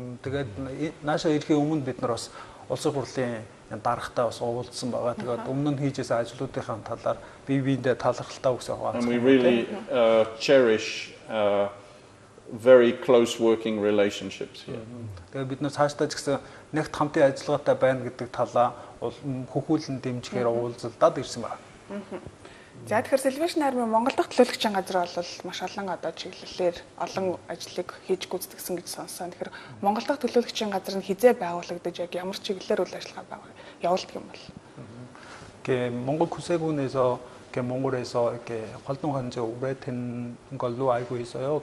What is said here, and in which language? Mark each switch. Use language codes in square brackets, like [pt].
[mn] Тэгээд нааша ирэхийн өмнө бид нар бас улсын хурлын дарагтай бас уулзсан байгаа. Тэгээд өмнө нь хийжсэн ажлуудынхаа талаар бие биендээ талархалтай үгсээ хуваалцсан. [en] And we really cherish very close working relationships here. [mn] Тэгээ бид нар цаашдаа ч гэсэн нэгт хамтын ажиллагаатай байна гэдэг талаа хөхүүлэн дэмжихээр уулзалдаад ирсэн байна. За тэгэхээр Salvation Army Монгол дахь төлөөлөгчийн газар бол маш олон одоо чиглэлээр олон ажлыг хийж гүйцэтгэсэн гэж сонсон. Тэгэхээр Монгол дахь төлөөлөгчийн газар нь хизээ байгуулагдаж яг ямар чиглэлээр үйл ажиллагаа явуулдаг юм бол? [ko] Монгол 구세군에서 몽골에서 이렇게 활동한 지 오래된 걸로 알고 있어요.